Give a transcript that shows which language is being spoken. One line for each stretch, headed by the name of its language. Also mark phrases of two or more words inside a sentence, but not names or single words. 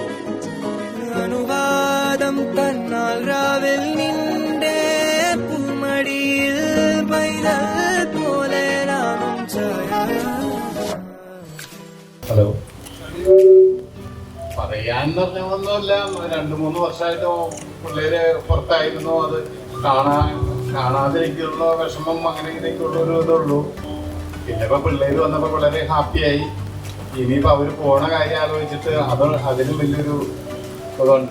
Malayalam: അനുവാദം തന്നാൽ രാവിൽ നിന്റെ പൂമടിയിൽ പൈതൽ പോലെ നാമും ഹലോ പറയാന്ന് പറഞ്ഞൊന്നുമില്ല. 2-3 വർഷമായിട്ട് പിള്ളേര് പുറത്തായിരുന്നു. അത് കാണാതിരിക്കുള്ള വിഷമം അങ്ങനെ ഇങ്ങനെയൊക്കെയുള്ള ഒരു ഇതുള്ളൂ. പിന്നെ ഇപ്പൊ പിള്ളേര് വന്നപ്പോ വളരെ ഹാപ്പിയായി. ഇനിയിപ്പോ അവര് പോണ കാര്യം ആലോചിച്ചിട്ട് അതിനും വലിയൊരു ഇതുണ്ട്.